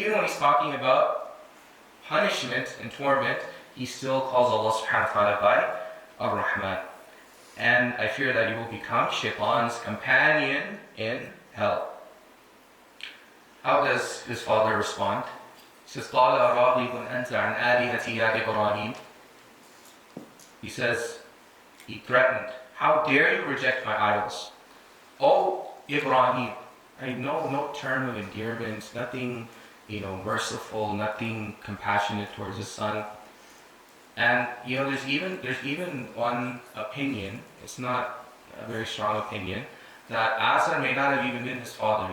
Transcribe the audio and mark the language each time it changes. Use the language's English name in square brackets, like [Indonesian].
[English] Even when he's talking about punishment and torment, he still calls Allah subhanahu wa ta'ala by Ar-Rahman. And I fear that you will become Shaitan's companion in hell. How does his father respond? He says, [Arabic] قَالَ أَرَاغِبٌ أَنْتَ عَنْ آلِهَتِي يَا إِبْرَاهِيمُ. [English] He says, he threatened, how dare you reject my idols? Oh, Ibrahim, I know no term of endearment, nothing, merciful, nothing compassionate towards his son. And there's even one opinion, it's not a very strong opinion, that Azar may not have even been his father.